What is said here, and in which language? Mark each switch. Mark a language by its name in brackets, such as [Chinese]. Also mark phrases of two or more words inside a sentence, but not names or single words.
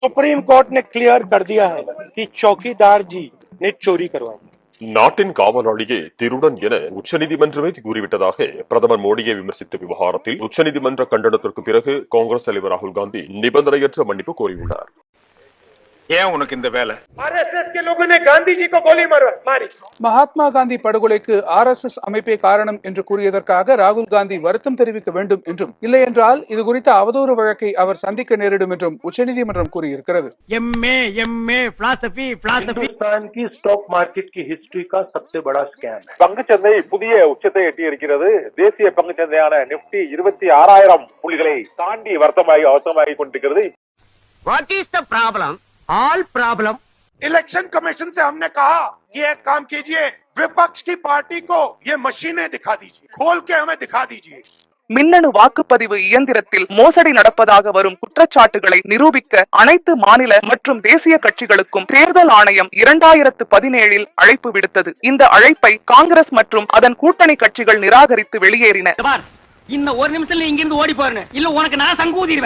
[Hindi] सुप्रीम कोर्ट ने क्लियर कर दिया है कि चौकीदार जी ने चोरी करवाई। [Tamil] நாட்டின் காவலாளியே திருடன் என உச்சநீதிமன்றமே கூறிவிட்டதாக பிரதமர் மோடியை விமர்சித்த விவகாரத்தில் உச்சநீதிமன்ற கண்டனத்திற்கு பிறகு காங்கிரஸ் தலைவர் ராகுல் காந்தி நிபந்தனையற்ற மன்னிப்பு கோரியுள்ளார். ஏன் உனக்கு இந்த வேலை? [Hindi] आरएसएस के लोगों ने गांधी जी को गोली मारी। [Tamil] மகாத்மா காந்தி படுகொலைக்கு RSS அமைப்பே காரணம் என்று கூறியதற்காக ராகுல் காந்தி வருத்தம் தெரிவிக்க வேண்டும் என்றும், இல்லையென்றால் இது குறித்த அவதூறு வழக்கை அவர் சந்திக்க நேரிடும் என்றும் உச்சநீதிமன்றம் கூறியிருக்கிறது. [Hindi] हिंदुस्तान की [English] stock market [Hindi] की हिस्ट्री का सबसे बड़ा स्कैम है. [Tamil] பங்குச்சந்தை புதிய உச்சத்தை எட்டியிருக்கிறது. தேசிய பங்குச்சந்தையான நிப்டி 26,000 புள்ளிகளை தாண்டி வர்த்தமாகி கொண்டிருக்கிறது. [English] What is the problem? All problem. [Hindi] इलेक्शन कमीशन से हमने कहा कि एक काम कीजिए, विपक्ष की पार्टी को ये मशीनें दिखा दीजिए, खोल के हमें दिखा दीजिए. [Tamil] மின்னணு வாக்குப்பதிவு இயந்திரத்தில் மோசடி நடப்பதாக வரும் குற்றச்சாட்டுகளை நிரூபிக்க அனைத்து மாநில மற்றும் தேசிய கட்சிகளுக்கும் தேர்தல் ஆணையம் 2017 அழைப்பு விடுத்தது. இந்த அழைப்பை காங்கிரஸ் மற்றும் அதன் கூட்டணி கட்சிகள் நிராகரித்து வெளியேறின. இன்னும் ஒரு நிமிஷத்துல இங்கிருந்து ஓடி போறேன், இல்ல உனக்கு நான் சங்கூதிடுவேன்.